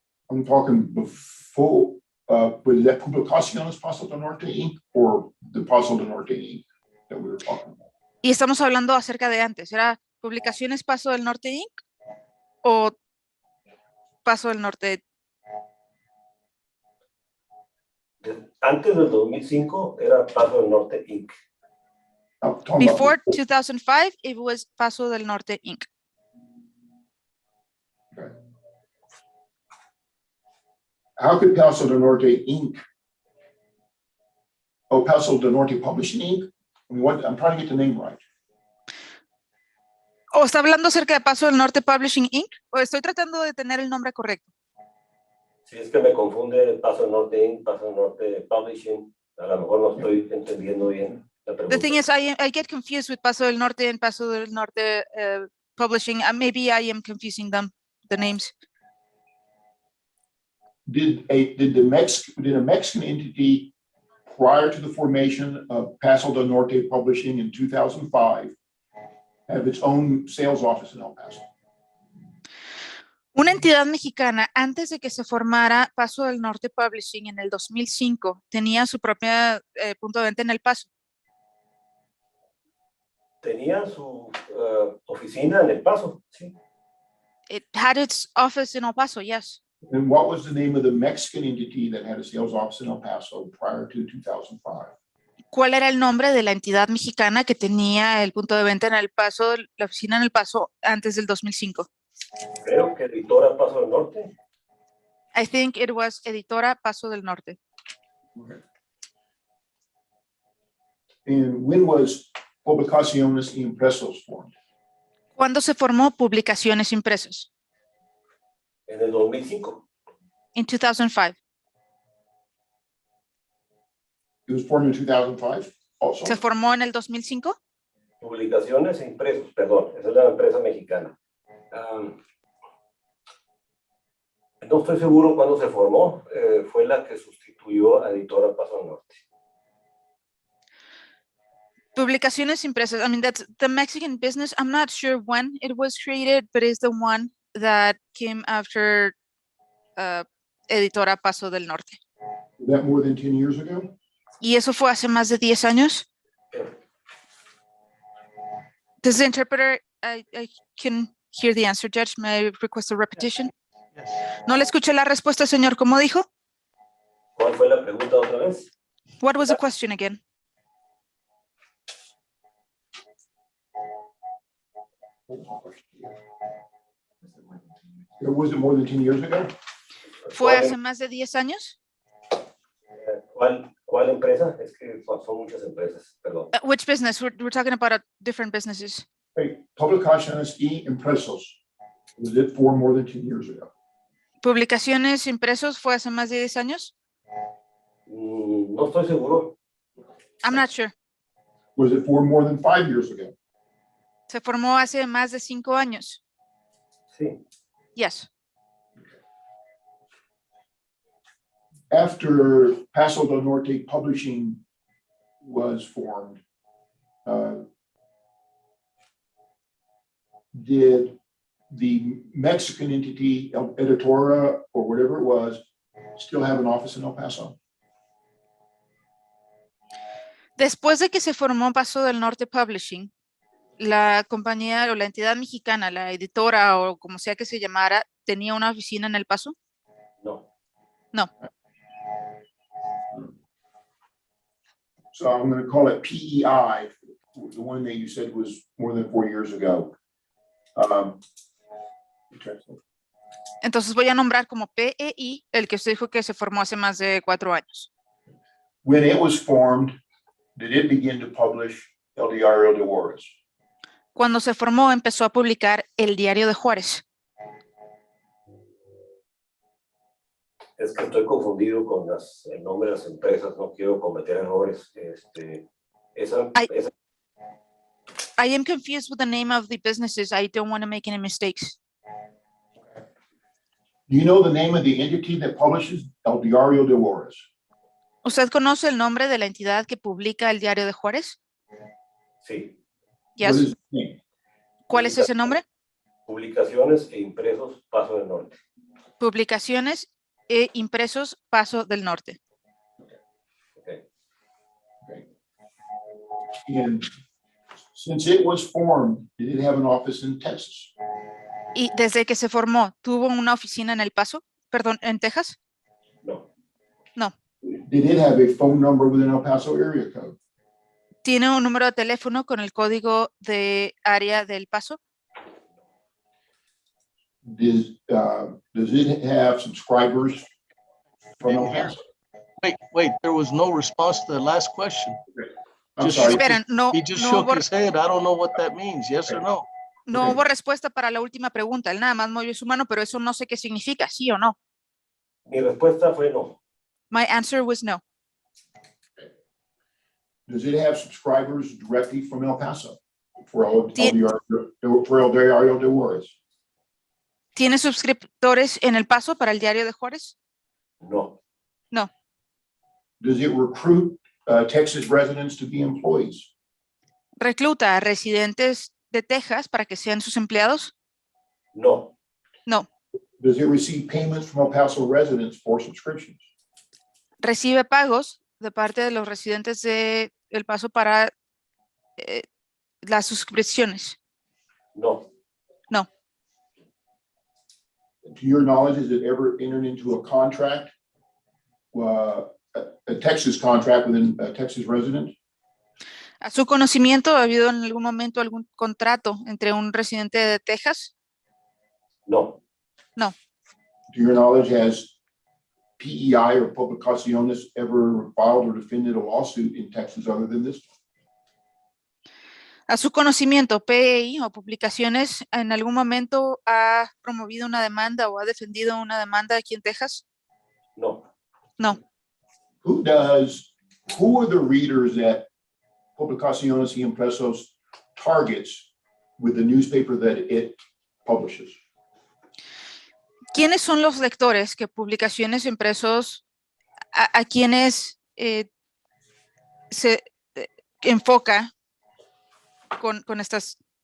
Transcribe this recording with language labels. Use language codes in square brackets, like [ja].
[en] I'm talking before, was that Publicaciones Paso del Norte Inc. or the Paso del Norte Inc. that we were talking about? [es] Y estamos hablando acerca de antes. ¿Era Publicaciones Paso del Norte Inc. o Paso del Norte? Antes del 2005 era Paso del Norte Inc. [en] I'm talking about Before 2005, it was Paso del Norte Inc. Okay. How could Paso del Norte Inc. Oh, Paso del Norte Publishing Inc. I mean, what, I'm trying to get the name right. [es] ¿O está hablando acerca de Paso del Norte Publishing Inc? ¿O estoy tratando de tener el nombre correcto? Si es que me confunde Paso del Norte Inc., Paso del Norte Publishing, a lo mejor no estoy entendiendo bien la pregunta. [en] thing is, I get confused with Paso del Norte and Paso del Norte Publishing. Maybe I am confusing them, the names. Did a Mexican entity prior to the formation of Paso del Norte Publishing in 2005 have its own sales office in El Paso? [es] Una entidad mexicana, antes de que se formara Paso del Norte Publishing en el 2005, tenía su propia punto de venta en El Paso. Tenía su oficina en El Paso, sí. [en] It had its office in El Paso, yes. And what was the name of the Mexican entity that had a sales office in El Paso prior to 2005? [es] ¿Cuál era el nombre de la entidad mexicana que tenía el punto de venta en El Paso, la oficina en El Paso, antes del 2005? Creo que Editora Paso del Norte. [en] I think it was Editora Paso del Norte. Okay. And when was Publicaciones y Impresos formed? [es] ¿Cuándo se formó Publicaciones Impresas? En el 2005. En 2005. [en] It was formed in 2005 also. [es] ¿Se formó en el 2005? Publicaciones e Impresos, perdón, esa es la empresa mexicana. No estoy seguro cuándo se formó, fue la que sustituyó a Editora Paso del Norte. [en] Publicaciones Impresas, I mean, that's the Mexican business. I'm not sure when it was created, but it's the one that came after Editora Paso del Norte. Was that more than 10 years ago? [es] Y eso fue hace más de 10 años. [en] Does the interpreter, I can hear the answer, Judge. May I request a repetition? [es] No le escuché la respuesta, señor. ¿Cómo dijo? ¿Cuál fue la pregunta otra vez? [en] What was the question again? Was it more than 10 years ago? [es] ¿Fue hace más de 10 años? ¿Cuál empresa? Es que son muchas empresas, perdón. [en] Which business? We're talking about different businesses. Hey, Publicaciones y impresos, was it for more than 10 years ago? [es] Publicaciones impresos fue hace más de 10 años. No estoy seguro. [en] I'm not sure. Was it for more than 5 years ago? [es] Se formó hace más de 5 años. Sí. [en] Yes. After Paso del Norte Publishing was formed, did the Mexican entity, Editora, or whatever it was, still have an office in El Paso? [es] Después de que se formó Paso del Norte Publishing, la compañía o la entidad mexicana, la editora o como sea que se llamara, ¿tenía una oficina en El Paso? No. [en] No. So I'm going to call it PEI, the one that you said was more than 4 years ago. [es] Entonces voy a nombrar como PEI el que usted dijo que se formó hace más de 4 años. [en] When it was formed, did it begin to publish El Diario de Juarez? [es] Cuando se formó, empezó a publicar el Diario de Juárez. Es que estoy confundido con el nombre de las empresas. No quiero cometer errores. [en] I am confused with the name of the businesses. I don't want to make any mistakes. Do you know the name of the entity that publishes El Diario de Juarez? [es] ¿Usted conoce el nombre de la entidad que publica el Diario de Juárez? Sí. [en] Yes. What is the name? [es] ¿Cuál es ese nombre? Publicaciones e impresos Paso del Norte. Publicaciones e impresos Paso del Norte. [en] Okay. And since it was formed, did it have an office in Texas? [es] Y desde que se formó, ¿tuvo una oficina en El Paso? Perdón, ¿en Texas? No. [en] No. Did it have a phone number within El Paso area code? [es] ¿Tiene un número de teléfono con el código de área del Paso? [en] Does it have subscribers from El Paso? Wait, there was no response to the last question. I'm Just sorry. [es] Esperen, no, [en] He just [es] no [en] shook [es] hubo, [en] his head. I don't know what that means. Yes or no? [es] no [en] Okay. [es] hubo respuesta para la última pregunta. Él nada más movió su mano, pero eso no sé qué significa, sí o no. Mi respuesta fue no. [en] My answer was no. Does it have subscribers directly from El Paso for El [es] Tien- [en] Diario de Juarez? [es] ¿Tiene suscriptores en El Paso para el Diario de Juárez? No. [en] No. Does it recruit Texas residents to be employees? [es] ¿Recluta a residentes de Texas para que sean sus empleados? No. [en] No. Does it receive payments from El Paso residents for subscriptions? [es] ¿Recibe pagos de parte de los residentes de El Paso para las suscripciones? No. [en] No. To your knowledge, has it ever entered into a contract, a Texas contract with a Texas resident? [es] ¿A su conocimiento ha habido en algún momento algún contrato entre un residente de Texas? No. [en] No. To your knowledge, has PEI or Publicaciones ever filed or defended a lawsuit in Texas other than this? [es] ¿A su conocimiento, PEI o Publicaciones en algún momento ha promovido una demanda o ha defendido una demanda aquí en Texas? No. [en] No. Who are the readers that Publicaciones y Impresos targets with the newspaper that it publishes? [es] ¿Quiénes son los lectores que Publicaciones Impresos a quienes se enfoca con estas?